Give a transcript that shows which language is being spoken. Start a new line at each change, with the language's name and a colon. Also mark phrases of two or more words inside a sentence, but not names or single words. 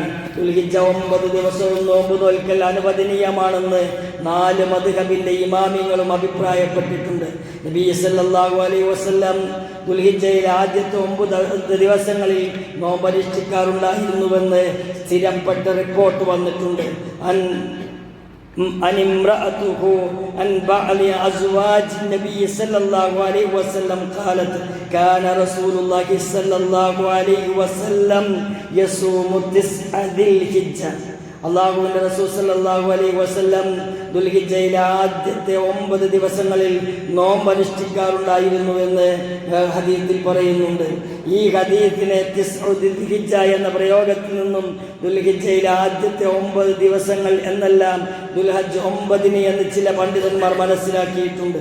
Malayalam: ദുൽഹിജ്ജ 9 ദിവസവും നോമ്പ് നോൽക്കൽ അനുവദനീയമാണെന്ന് 4 മദ്ഹബിന്റെ ഇമാമിങ്ങളും അഭിപ്രായപ്പെട്ടിട്ടുണ്ട്. നബി
Arabic: صلى الله عليه وسلم
Malayalam: ദുൽഹിജ്ജയിലെ ആദ്യത്തെ 9 ദിവസങ്ങളിൽ നോമ്പനുഷ്ഠിക്കാറുണ്ടായിരുന്നുവെന്ന് സ്ഥിരപ്പെട്ട റിപ്പോർട്ട് വന്നിട്ടുണ്ട്.
Arabic: عن امرأته عن بعض أزواج النبي صلى الله عليه وسلم قالت كان رسول الله صلى الله عليه وسلم يصوم 9 ذي الحجة.
Malayalam: അല്ലാഹുവിന്റെ റസൂൽ
Arabic: صلى الله عليه وسلم
Malayalam: ദുൽഹിജ്ജയിലെ ആദ്യത്തെ 9 ദിവസങ്ങളിൽ നോമ്പ് അനുഷ്ഠിക്കാറുണ്ടായിരുന്നുവെന്ന് ഹദീസിൽ പറയുന്നുണ്ട്. ഈ ഹദീസിനെ ദുൽഹിജ്ജ എന്ന പ്രയോഗത്തിൽ നിന്നും ദുൽഹിജ്ജയിലെ ആദ്യത്തെ 9 ദിവസങ്ങൾ എന്നെല്ലാം ദുൽഹജ്ജ് 9 എന്ന് ചില പണ്ഡിതന്മാർ മനസ്സിലാക്കിയിട്ടുണ്ട്.